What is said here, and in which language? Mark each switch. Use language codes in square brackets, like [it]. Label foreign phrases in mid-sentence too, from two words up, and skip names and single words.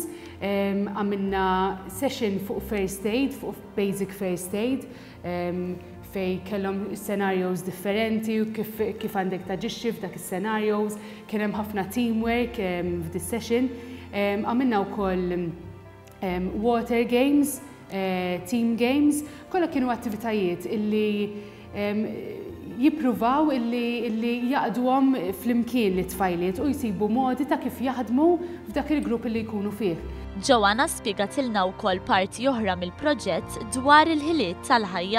[mt] Għamilna session fuq [en] first aid, [mt] fuq [en] basic first aid, [mt] fej kellhom scenarios differenti u kif għandek taġixxi f'dak is-scenarios, kien hemm ħafna teamwork f'dis session. Għamilna wkoll [en] water games, team games, [mt] kollha kienu attivitajiet illi jippruvaw illi jaqduhom flimkien li tfajliet u jsibu modi ta' kif jaħdmu f'dak il-grupp li jkunu fih. Joanna spjegatilna wkoll parti oħra mill-proġett dwar il-ħiliet tal-ħajja.